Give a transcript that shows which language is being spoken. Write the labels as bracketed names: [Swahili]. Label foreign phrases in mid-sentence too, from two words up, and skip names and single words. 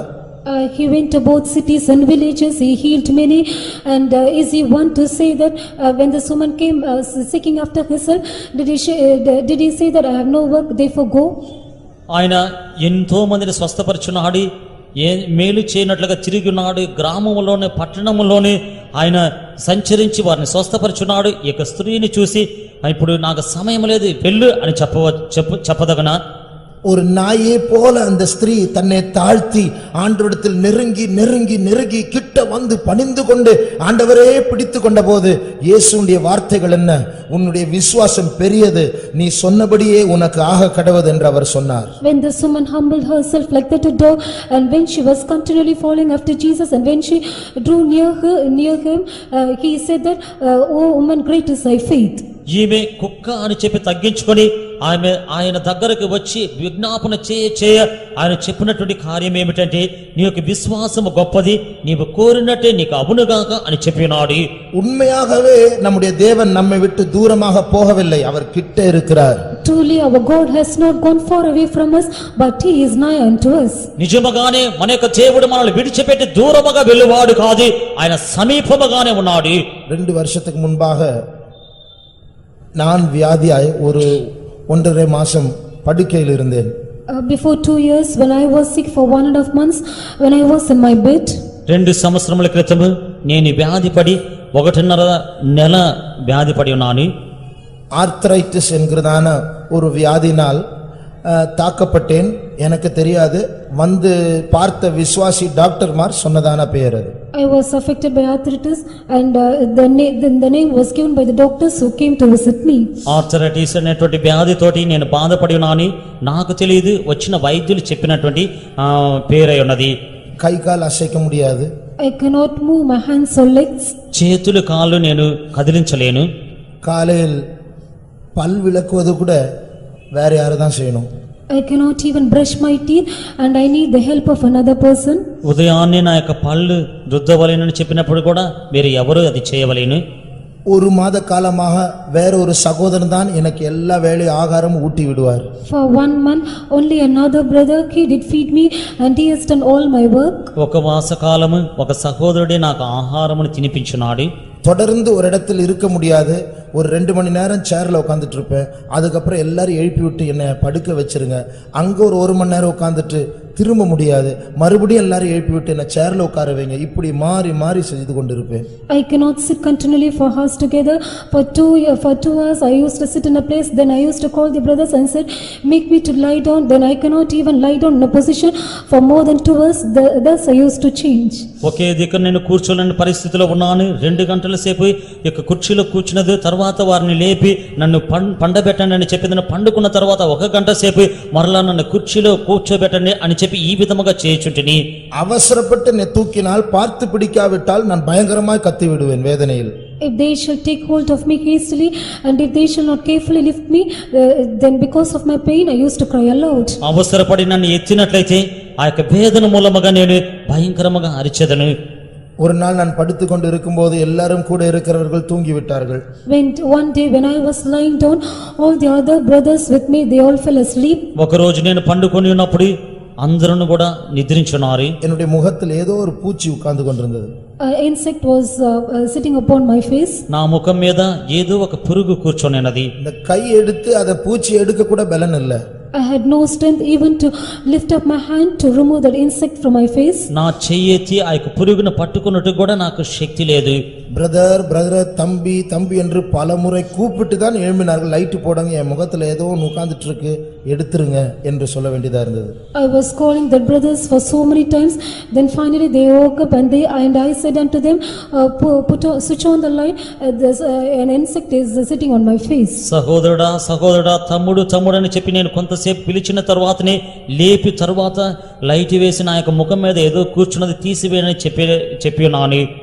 [English] He went to both cities and villages, he healed many, and is he one to say that when the woman came seeking after herself, did he say that I have no work, therefore go? [Telugu] ఆయన ఎంతో మందిని స్వస్థపరచున్నాడు, మేలు చేయనట్లుగా తిరిగి ఉన్నాడు. గ్రామంలోనే పట్టణంలోనే ఆయన సంచరించి వారిని స్వస్థపరచున్నాడు. ఈ యొక్క స్త్రీని చూసి ఇప్పుడు నాకు సమయం లేదు వెళ్ళు అని చెప్పదగనా? [Tamil] ஒரு நாயே போல அந்த ஸ்திரீ தன்னை தாழ்த்தி ஆண்டவரிடத்தில் நெருங்கி நெருங்கி நெருங்கி கிட்ட வந்து பணிந்து கொண்டு ஆண்டவரே பிடித்து கொண்ட போது இயேசுவுடைய வார்த்தைகள் என்ன? உன்னுடைய விசுவாசம் பெரியது, நீ சொன்னபடியே உனக்கு ஆக கடவது என்று அவர் சொன்னார். [English] When this woman humbled herself like that a dog, and when she was continually following after Jesus, and when she drew near him, he said that, "Oh woman, great is thy faith." [Telugu] ఈమె కుక్క అని చెప్పి తగ్గించుకొని ఆయన దగ్గరకు వచ్చి విజ్ఞాపన చేయ ఆయన చెప్పినటువంటి కార్యం ఏమిటంటే, నీ యొక్క విశ్వాసము గొప్పది, నీవు కోరినట్టే నీకు అబునుగాక అని చెప్పినాడు. [Tamil] உண்மையாகவே நம்முடைய தேவன் நம்மை விட்டு தூரமாக போகவில்லை, அவர் கிட்ட இருக்கிறார். [English] Truly our God has not gone far away from us, but he is nigh unto us. [Telugu] నిజముగానే మన యొక్క దేవుడు మనల్ని విడిచిపెట్టి దూరముగా వెళ్ళువాడు కాదు, ఆయన సమీపముగానే ఉన్నాడు. [Tamil] 2 வருஷத்துக்கு முன்பாக நான் வியாதியாய் ஒரு 1.5 மாசம் படுக்கையில் இருந்தேன். [English] Before 2 years, when I was sick for 1.5 months, when I was in my bed. [Telugu] 2 సంవత్సరముల క్రితము నేను వ్యాధిపడి 1.5 నెల వ్యాధిపడి ఉన్నాను. [Tamil] ஆர்த்ரைட்டிஸ் என்கிறதான ஒரு வியாதினால் தாக்கப்பட்டேன். எனக்கு தெரியாது, வந்து பார்த்த விசுவாசி டாக்டர்மார் சொன்னதான பெயர் அது. [English] I was affected by arthritis and the name was given by the doctors who came to visit me. [Telugu] ఆర్థరైటిస్ అనేటువంటి వ్యాధితోటి నేను బాధపడి ఉన్నాను. నాకు తెలియదు, వచ్చిన వైద్యులు చెప్పినటువంటి పేరై ఉన్నది. [Tamil] கை கால் அசைக்க முடியாது. [English] I cannot move my hands or legs. [Telugu] చేతులు కాళ్ళు నేను కదిలించలేను. [Tamil] காலையில் பல் விளக்குவது கூட வேற யாரு தான் செய்யணும். [English] I cannot even brush my teeth and I need the help of another person. [Telugu] ఉదయాన్నే నా యొక్క పళ్ళు రుద్దవలేనని చెప్పినప్పుడు కూడా వేరే ఎవరు అది చేయవలేను. [Tamil] 1 மாத காலமாக வேற ஒரு சகோதரன் தான் எனக்கு எல்லா வேளை ஆகாரம் ஊட்டி விடுவார். [English] For 1 month only another brother, he did feed me and he has done all my work. [Telugu] ఒక మాస కాలము ఒక సహోదరుడే నాకు ఆహారమును తినిపించున్నాడు. [Tamil] தொடர்ந்து ஒரு இடத்தில் இருக்க முடியாது. ஒரு 2 மணி நேரம் சேர்ல உட்கார்ந்துட்டு இருப்பேன். அதுக்கப்புறம் எல்லாரும் எழுப்பி விட்டு என்னை படுக்க வச்சிருங்க. அங்க ஒரு 1 மணி நேரம் உட்கார்ந்துட்டு திரும்ப முடியாது, மறுபடியும் எல்லாரும் எழுப்பி விட்டு என்னை சேர்ல உட்கார வைங்க. இப்படி மாறி மாறி செய்து கொண்டிருப்பேன். [English] I cannot sit continually for hours together. For 2 hours I used to sit in a place, then I used to call the brothers and said, make me to lie down. Then I cannot even lie down in a position for more than 2 hours. Thus I used to change. [Telugu] ఒకే దిక్కున నేను కూర్చోలేని పరిస్థితిలో ఉన్నాను. 2 గంటల సేపు ఇక కుర్చీలో కూర్చున్నది, తర్వాత వారిని లేపి నన్ను పండబెట్టండి అని చెప్పి పండుకున్న తర్వాత 1 గంట సేపు మరలా నన్ను కుర్చీలో కూర్చోబెట్టండి అని చెప్పి ఈ విధముగా చేయుచుంటిని. [Tamil] அவசரப்பட்டு என்னை தூக்கினால் பார்த்து பிடிக்காவிட்டால் நான் பயங்கரமாய் கத்தி விடுவேன் வேதனையில். [English] If they shall take hold of me hastily and if they shall not carefully lift me, then because of my pain I used to cry aloud. [Telugu] అవసరపడి నన్ను ఎత్తినట్లయితే ఆ యొక్క వేదన మూలముగా నేను భయంకరముగా అరిచెదను. [Tamil] ஒரு நாள் நான் படுத்துக்கொண்டு இருக்கும்போது எல்லாரும் கூட இருக்கிறவர்கள் தூங்கி விட்டார்கள். [English] One day when I was lying down, all the other brothers with me, they all fell asleep. [Telugu] ఒక రోజు నేను పండుకొని ఉన్నప్పుడు అందరూ కూడా నిద్రించున్నారు. [Tamil] என்னுடைய முகத்தில் ஏதோ ஒரு பூச்சி உட்கார்ந்து கொண்டிருந்தது. [English] An insect was sitting upon my face. [Telugu] నా ముఖం మీద ఏదో ఒక పురుగు కూర్చొనినది. [Tamil] இந்த கை எடுத்து அத பூச்சி எடுக்க கூட பலன் இல்ல. [English] I had no strength even to lift up my hand to remove that insect from my face. [Telugu] నా చెయ్యెత్తి ఆ యొక్క పురుగును పట్టుకున్నట్టు కూడా నాకు శక్తి లేదు. [English] brother brother [Tamil] தம்பி தம்பி என்று பலமுறை கூப்பிட்டு தான் எழும்பினார்கள். லைட் போடுங்க, என் முகத்துல ஏதோ ஒன்று உட்கார்ந்துட்டு இருக்கு, எடுத்துருங்க என்று சொல்ல வேண்டியதா இருந்தது. [English] I was calling the brothers for so many times. Then finally they woke up and I said unto them, switch on the light. There's an insect is sitting on my face. [Telugu] సహోదరుడా సహోదరుడా తమ్ముడు తమ్ముడు అని చెప్పి నేను కొంతసేపు పిలిచిన తర్వాతనే లేపి తర్వాత లైట్ వేసి నా యొక్క ముఖం మీద ఏదో కూర్చున్నది తీసివేయని చెప్పి ఉన్నాను.